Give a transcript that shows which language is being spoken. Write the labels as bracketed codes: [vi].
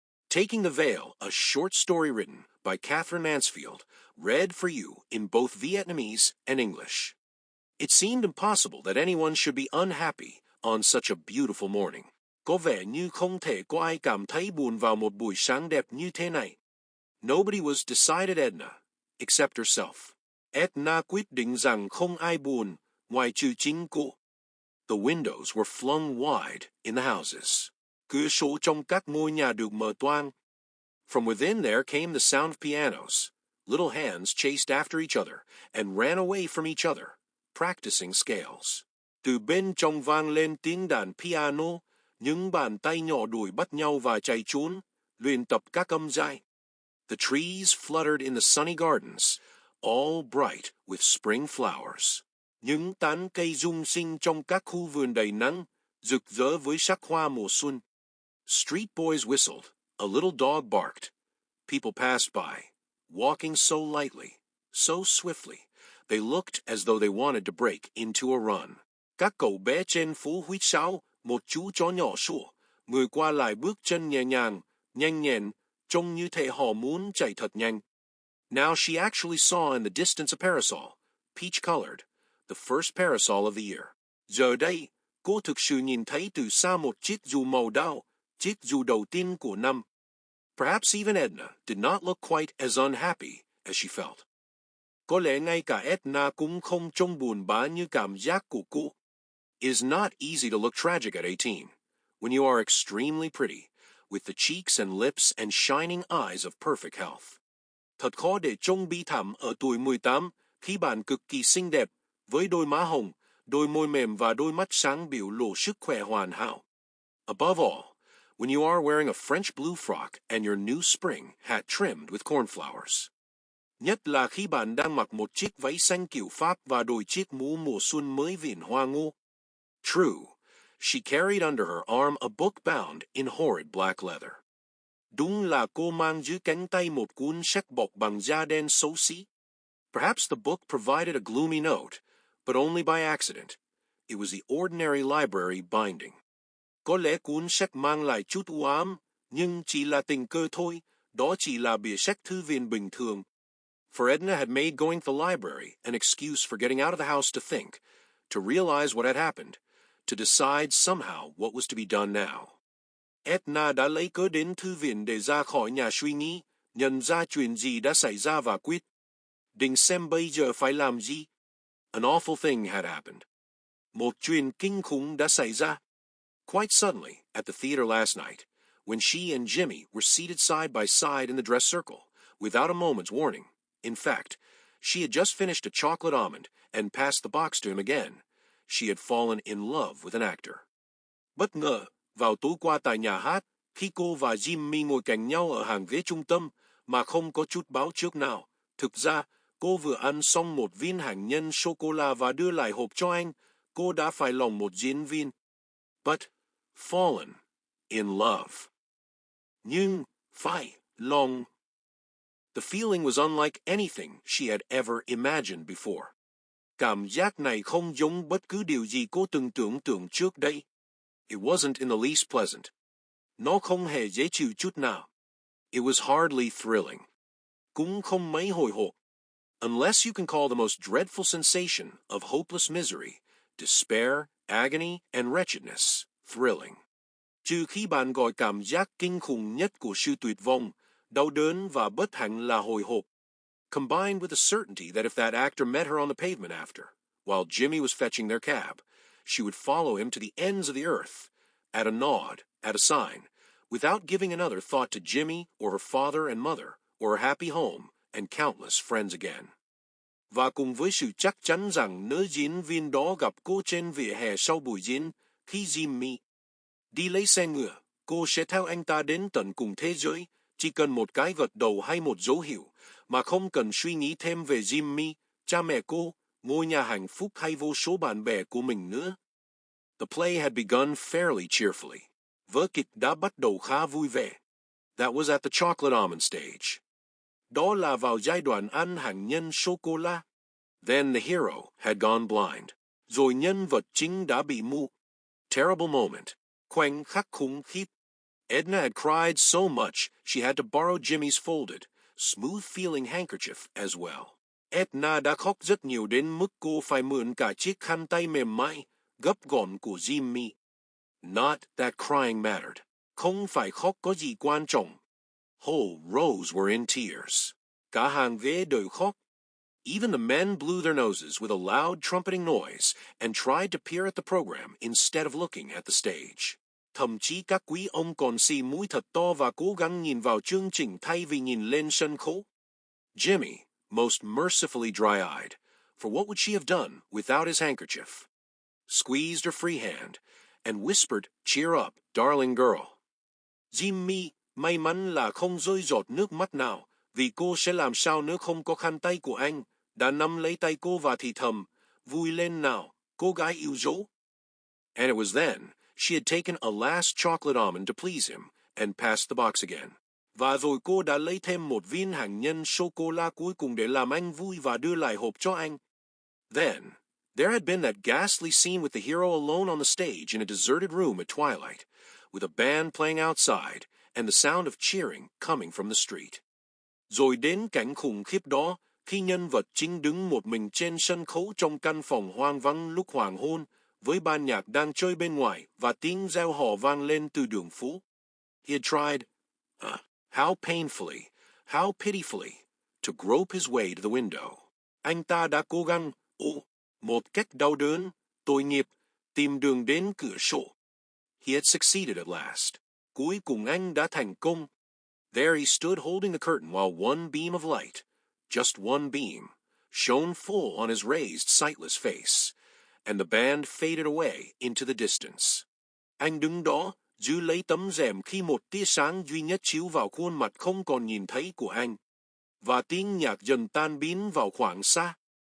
[en] Taking the Veil, a short story written by Katherine Mansfield, read for you in both Vietnamese and English. It seemed impossible that anyone should be unhappy on such a beautiful morning. [vi] Có vẻ như không thể có ai cảm thấy buồn vào một buổi sáng đẹp như thế này. [en] Nobody was, decided Edna, except herself. [vi] Edna quyết định rằng không ai buồn, ngoài trừ chính cô. [en] The windows were flung wide in the houses. [vi] Cửa sổ trong các ngôi nhà được mở toang. [en] From within there came the sound of pianos. Little hands chased after each other and ran away from each other, practicing scales. [vi] Từ bên trong vang lên tiếng đàn piano, những bàn tay nhỏ đuổi bắt nhau và chạy trốn, luyện tập các âm giai. [en] The trees fluttered in the sunny gardens, all bright with spring flowers. [vi] Những tán cây rung sinh trong các khu vườn đầy nắng, rực rỡ với sắc hoa mùa xuân. [en] Street boys whistled. A little dog barked. People passed by, walking so lightly, so swiftly, they looked as though they wanted to break into a run. [vi] Các cậu bé trên phố huýt sáo, một chú chó nhỏ sủa, người qua lại bước chân nhẹ nhàng, nhanh nhẹn, trông như thể họ muốn chạy thật nhanh. [en] Now she actually saw in the distance a parasol, peach-colored, the first parasol of the year. [vi] Giờ đây, cô thực sự nhìn thấy từ xa một chiếc dù màu đao, chiếc dù đầu tiên của năm. [en] Perhaps even Edna did not look quite as unhappy as she felt. [vi] Có lẽ ngay cả Edna cũng không trông buồn bã như cảm giác của cô. [en] It is not easy to look tragic at 18, when you are extremely pretty, with the cheeks and lips and shining eyes of perfect health. [vi] Thật khó để trông bi thảm ở tuổi 18 khi bạn cực kỳ xinh đẹp, với đôi má hồng, đôi môi mềm và đôi mắt sáng biểu lộ sức khỏe hoàn hảo. [en] Above all, when you are wearing a French blue frock and your new spring hat trimmed with cornflowers. [vi] Nhất là khi bạn đang mặc một chiếc váy xanh kiểu Pháp và đôi chiếc mũ mùa xuân mới viền hoa ngô. [en] True, she carried under her arm a book bound in horrid black leather. [vi] Đúng là cô mang dưới cánh tay một cuốn sách bọc bằng da đen xấu xí. [en] Perhaps the book provided a gloomy note, but only by accident. It was the ordinary library binding. [vi] Có lẽ cuốn sách mang lại chút u ám, nhưng chỉ là tình cờ thôi, đó chỉ là bìa sách thư viện bình thường. [en] For Edna had made going to the library an excuse for getting out of the house to think, to realize what had happened, to decide somehow what was to be done now. [vi] Edna đã lấy cớ đến thư viện để ra khỏi nhà suy nghĩ, nhận ra chuyện gì đã xảy ra và quyết định xem bây giờ phải làm gì. [en] An awful thing had happened. [vi] Một chuyện kinh khủng đã xảy ra. [en] Quite suddenly, at the theater last night, when she and Jimmy were seated side by side in the dress circle, without a moment's warning. In fact, she had just finished a chocolate almond and passed the box to him again. She had fallen in love with an actor. [vi] Bất ngờ, vào tối qua tại nhà hát, khi cô và Jimmy ngồi cạnh nhau ở hàng ghế trung tâm mà không có chút báo trước nào, thực ra, cô vừa ăn xong một viên hạnh nhân sô-cô-la và đưa lại hộp cho anh, cô đã phải lòng một diễn viên. [en] But fallen in love. [vi] Nhưng phải lòng. [en] The feeling was unlike anything she had ever imagined before. [vi] Cảm giác này không giống bất cứ điều gì cô từng tưởng tượng trước đây. [en] It wasn't in the least pleasant. [vi] Nó không hề dễ chịu chút nào. [en] It was hardly thrilling. [vi] Cũng không mấy hồi hộp. [en] Unless you can call the most dreadful sensation of hopeless misery, despair, agony, and wretchedness thrilling. [vi] Trừ khi bạn gọi cảm giác kinh khủng nhất của sự tuyệt vọng, đau đớn và bất hạnh là hồi hộp. [en] Combined with the certainty that if that actor met her on the pavement after, while Jimmy was fetching their cab, she would follow him to the ends of the earth, at a nod, at a sign, without giving another thought to Jimmy or her father and mother, or her happy home and countless friends again. [vi] Và cùng với sự chắc chắn rằng nữ diễn viên đó gặp cô trên vỉa hè sau buổi diễn, khi Jimmy đi lấy xe ngựa, cô sẽ theo anh ta đến tận cùng thế giới, chỉ cần một cái gật đầu hay một dấu hiệu, mà không cần suy nghĩ thêm về Jimmy, cha mẹ cô, ngôi nhà hạnh phúc hay vô số bạn bè của mình nữa. [en] The play had begun fairly cheerfully. [vi] Vở kịch đã bắt đầu khá vui vẻ. [en] That was at the chocolate almond stage. [vi] Đó là vào giai đoạn ăn hạnh nhân sô-cô-la. [en] Then the hero had gone blind. [vi] Rồi nhân vật chính đã bị mù. [en] Terrible moment. [vi] Khoảnh khắc khủng khiếp. [en] Edna had cried so much she had to borrow Jimmy's folded, smooth-feeling handkerchief as well. [vi] Edna đã khóc rất nhiều đến mức cô phải mượn cả chiếc khăn tay mềm mại, gấp gọn của Jimmy. [en] Not that crying mattered. [vi] Không phải khóc có gì quan trọng. [en] Whole rows were in tears. [vi] Cả hàng ghế đều khóc. [en] Even the men blew their noses with a loud trumpeting noise and tried to peer at the program instead of looking at the stage. [vi] Thậm chí các quý ông còn xì mũi thật to và cố gắng nhìn vào chương trình thay vì nhìn lên sân khấu. [en] Jimmy, most mercifully dry-eyed, for what would she have done without his handkerchief, squeezed her free hand and whispered, "Cheer up, darling girl." [vi] Jimmy, may mắn là không rơi giọt nước mắt nào, vì cô sẽ làm sao nếu không có khăn tay của anh, đã nắm lấy tay cô và thì thầm, "Vui lên nào, cô gái yêu dấu." [en] And it was then she had taken a last chocolate almond to please him and passed the box again. [vi] Và rồi cô đã lấy thêm một viên hạnh nhân sô-cô-la cuối cùng để làm anh vui và đưa lại hộp cho anh. [en] Then, there had been that ghastly scene with the hero alone on the stage in a deserted room at twilight, with a band playing outside and the sound of cheering coming from the street. [vi] Rồi đến cảnh khủng khiếp đó, khi nhân vật chính đứng một mình trên sân khấu trong căn phòng hoang vắng lúc hoàng hôn, với ban nhạc đang chơi bên ngoài và tiếng reo hò vang lên từ đường phố. [en] He had tried, how painfully, how pitifully, to grope his way to the window. [vi] Anh ta đã cố gắng, một cách đau đớn, tội nghiệp, tìm đường đến cửa sổ. [en] He had succeeded at last. [vi] Cuối cùng anh đã thành công. [en] There he stood holding the curtain while one beam of light, just one beam, shone full on his raised, sightless face, and the band faded away into the distance. [vi] Anh đứng đó, giữ lấy tấm rèm khi một tia sáng duy nhất chiếu vào khuôn mặt không còn nhìn thấy của anh, và tiếng nhạc dần tan biến vào khoảng xa.